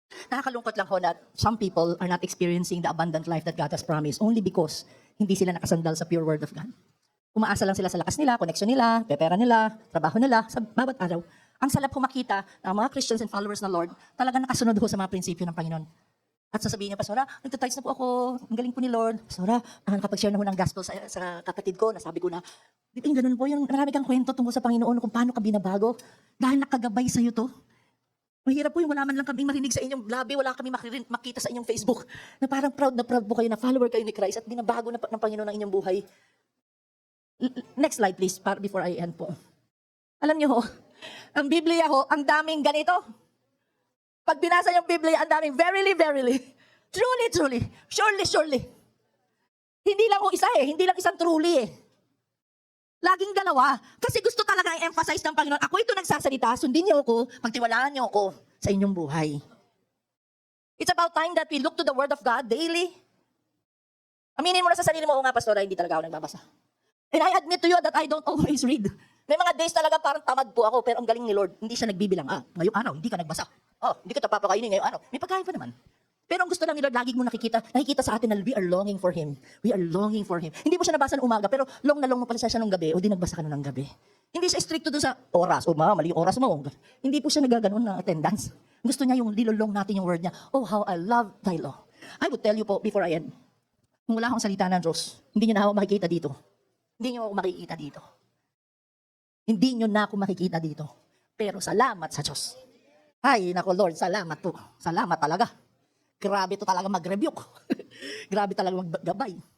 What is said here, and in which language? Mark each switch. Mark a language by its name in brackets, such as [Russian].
[Filipino] Nakakalungkot lang ho na [English] some people are not experiencing the abundant life that God has promised only because [Filipino] hindi sila nakasandal sa [English] pure word of God. [Filipino] Umaasa lang sila sa lakas nila, connection nila, pepera nila, trabaho nila, sa bawat araw. Ang salap ho makita ng mga Christians and followers ng Lord, talagang nakasunod ho sa mga prinsipyo ng Panginoon. At sasabihin niya, Pastora, nagtatides na po ako, ang galing po ni Lord. Pastora, nakapag-share na ho ng gospel sa kapatid ko, nasabi ko na, yung ganun po, yung marami kang kwento tungkol sa Panginoon kung paano ka binabago, dahil nakagabay sa'yo to. Mahirap po yung wala man lang kaming marinig sa inyong labi, wala kami makita sa inyong Facebook, na parang proud na proud po kayo na follower kayo ni Christ at binabago na ng Panginoon ang inyong buhay. Next slide please, before I end po. Alam niyo ho, ang Biblia ho, ang daming ganito. Pag binasa yung Biblia, ang daming verily, truly, surely. Hindi lang ho isa hindi lang isang truly Laging dalawa. Kasi gusto talaga i-emphasize ng Panginoon, ako ito nagsasalita, sundin niyo ako, pagtiwalaan niyo ako sa inyong buhay. [English] It's about time that we look to the Word of God daily. [Filipino] Aminin mo na sa sarili mo, nga Pastora, hindi talaga ako nagbabasa. [English] And I admit to you that I don't always read. [Filipino] May mga days talaga parang tamad po ako, pero ang galing ni Lord, hindi siya nagbibilang, ngayong araw, hindi ka nagbasa. Hindi ka papakainin ngayong araw. May pagkain pa naman. Pero ang gusto lang ni Lord, lagi mo nakikita sa atin na [English] we are longing for Him. [Filipino] We are longing for Him. Hindi mo siya nabasa ng umaga, pero long na long mo pala siya nung gabi, o di nagbasa ka na ng gabi. Hindi siya stricto dun sa oras, mali yung oras mo. Hindi po siya nagaganon ng attendance. Gusto niya yung nilolong natin yung word niya, [English] oh, how I love thy law. I would tell you po, before I end, [Filipino] Kung wala akong salita ng Diyos, hindi nyo na ako makikita dito. Hindi nyo ako makikita dito. Hindi nyo na ako makikita dito. Pero salamat sa Diyos. Ay, nako Lord, salamat po. Salamat talaga. Grabe to talaga mag-rebuke. Grabe talaga maggabay.